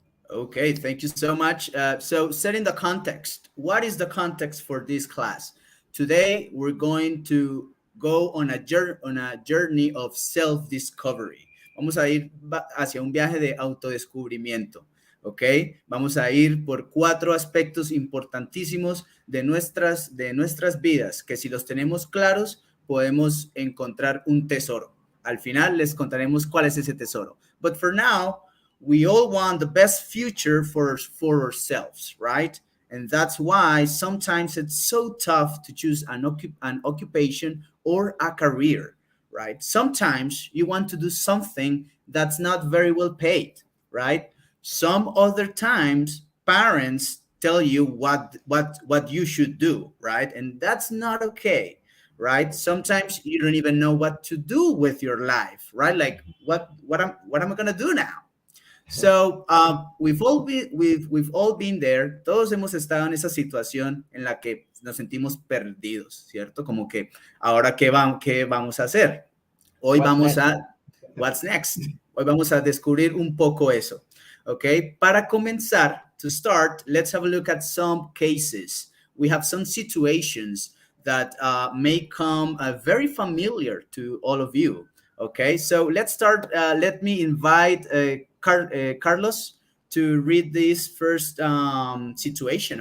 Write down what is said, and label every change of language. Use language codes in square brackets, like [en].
[en] Okay, thank you so much. So setting the context, what is the context for this class? Today, we're going to go on a journey of self-discovery. [es] Vamos a ir hacia un viaje de autodescubrimiento, ¿ok? Vamos a ir por 4 aspectos importantísimos de nuestras vidas, que si los tenemos claros, podemos encontrar un tesoro. Al final les contaremos cuál es ese tesoro. [en] But for now, we all want the best future for ourselves, right? And that's why sometimes it's so tough to choose an occupation or a career, right? Sometimes you want to do something that's not very well paid, right? Some other times parents tell you what you should do, right? And that's not okay, right? Sometimes you don't even know what to do with your life, right? Like what am I gonna do now? So we've all been there. [es] Todos hemos estado en esa situación en la que nos sentimos perdidos, ¿cierto? Como que ahora qué vamos a hacer. Hoy [en] what's next. [es] Hoy vamos a descubrir un poco eso. [en] Okay. [es] Para comenzar, [en] to start, let's have a look at some cases. We have some situations that may come very familiar to all of you. Okay. So let's start. Let me invite Carlos to read this first situation.